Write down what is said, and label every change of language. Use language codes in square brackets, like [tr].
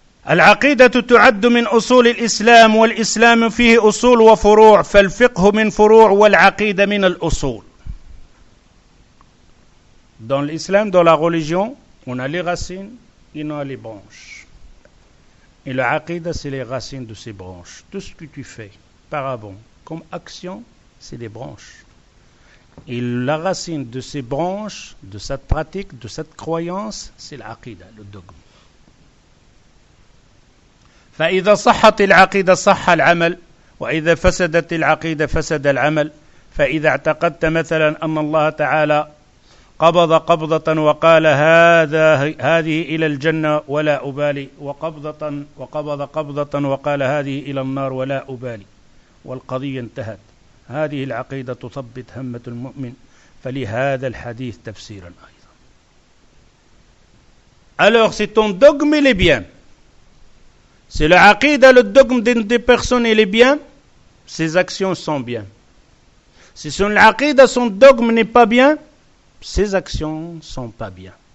[ar] العقيدة تعد من أصول الإسلام والإسلام فيه أصول وفروع فالفقه من فروع والعقيدة من الأصول. [fr] Dans l'islam, dans la religion, on a les racines et on a les branches. Et le aqida, c'est les racines de ces branches. Tout ce que tu fais par avant comme action, c'est des branches. Et la racine de ces branches, de cette pratique, de cette croyance, c'est l'aqida, le dogme. [ar] فإذا صحت العقيدة صح العمل وإذا فسدت العقيدة فسد العمل فإذا اعتقدت مثلا أن الله تعالى قبض قبضة وقال هذه إلى الجنة ولا أبالي وقبض قبضة وقال هذه إلى النار ولا أبالي والقضية انتهت هذه العقيدة تثبت همة المؤمن فلهذا الحديث تفسيرا أيضا. [fr] Alors c'est ton dogme il est bien. C'est le aqida, le dogme des personnes, il est bien, ses actions sont bien. Si son aqida, son dogme n'est pas bien, ses actions ne sont pas bien.